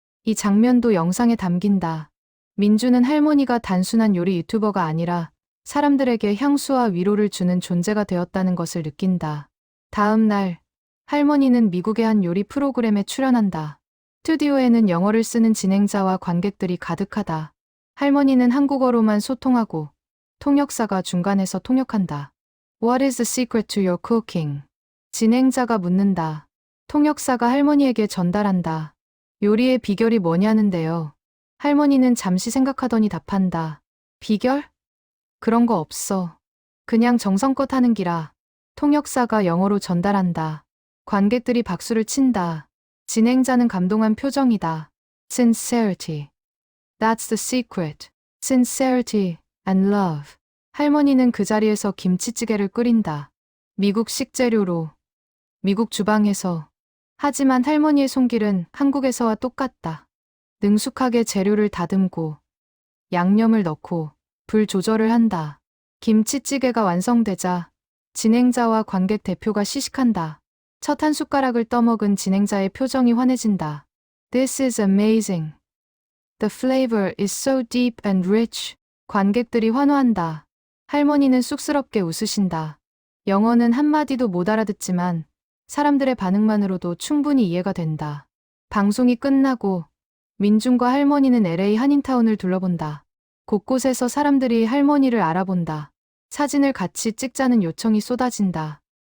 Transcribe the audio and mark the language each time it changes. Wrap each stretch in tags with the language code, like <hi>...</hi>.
<ko>이 장면도 영상에 담긴다. 민주는 할머니가 단순한 요리 유튜버가 아니라 사람들에게 향수와 위로를 주는 존재가 되었다는 것을 느낀다. 다음 날, 할머니는 미국의 한 요리 프로그램에 출연한다. 스튜디오에는 영어를 쓰는 진행자와 관객들이 가득하다. 할머니는 한국어로만 소통하고 통역사가 중간에서 통역한다.</ko> <en>What is the secret to your cooking?</en> <ko>진행자가 묻는다. 통역사가 할머니에게 전달한다. 요리의 비결이 뭐냐는데요. 할머니는 잠시 생각하더니 답한다. 비결? 그런 거 없어. 그냥 정성껏 하는 기라. 통역사가 영어로 전달한다. 관객들이 박수를 친다. 진행자는 감동한 표정이다.</ko> <en>Sincerity. That's the secret. Sincerity and love.</en> <ko>할머니는 그 자리에서 김치찌개를 끓인다. 미국 식재료로. 미국 주방에서. 하지만 할머니의 손길은 한국에서와 똑같다. 능숙하게 재료를 다듬고 양념을 넣고 불 조절을 한다. 김치찌개가 완성되자 진행자와 관객 대표가 시식한다. 첫 한 숟가락을 떠먹은 진행자의 표정이 환해진다.</ko> <en>This is amazing. The flavor is so deep and rich.</en> <ko>관객들이 환호한다. 할머니는 쑥스럽게 웃으신다. 영어는 한마디도 못 알아듣지만 사람들의 반응만으로도 충분히 이해가 된다. 방송이 끝나고 민준과 할머니는 LA 한인타운을 둘러본다. 곳곳에서 사람들이 할머니를 알아본다. 사진을 같이 찍자는 요청이 쏟아진다.</ko>